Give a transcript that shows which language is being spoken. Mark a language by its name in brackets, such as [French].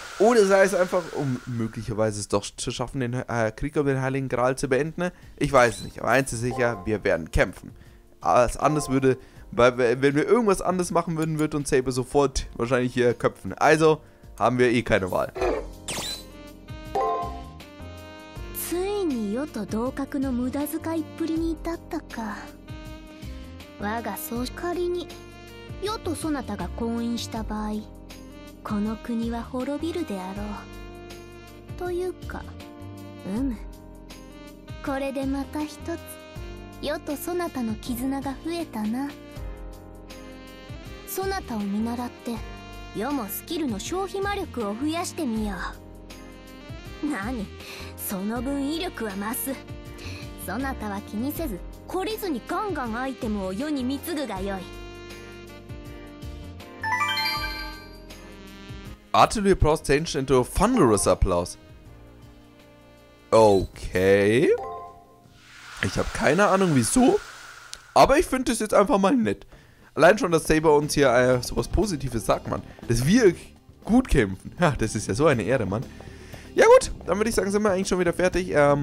[German] Oder sei es einfach, um möglicherweise es doch zu schaffen, den Krieg um den Heiligen Gral zu beenden. Ich weiß es nicht, aber eins ist sicher, wir werden kämpfen. Alles anders würde, weil wenn wir irgendwas anderes machen würden, würde uns Saber sofort wahrscheinlich hier köpfen. Also haben wir eh keine Wahl. [Japanese] ついに世と同格の無駄遣いっぷりに至ったか。我が総仮に世とそなたが婚姻した場合、この国は滅びるであろう。というか、これでまた一つ世とそなたの絆が増えたな。そなたを見習って世もスキルの消費魔力を増やしてみよう。何、その分威力は増す。そなたは気にせず懲りずにガンガンアイテムを世に貢ぐがよい。 [English] Artillery applause changed into thunderous applause. Okay. [German] Ich habe keine Ahnung wieso, aber ich finde das jetzt einfach mal nett. Allein schon, dass Saber uns hier sowas Positives sagt, Mann. Dass wir gut kämpfen. Ja, das ist ja so eine Ehre, Mann. Ja gut, dann würde ich sagen, sind wir eigentlich schon wieder fertig.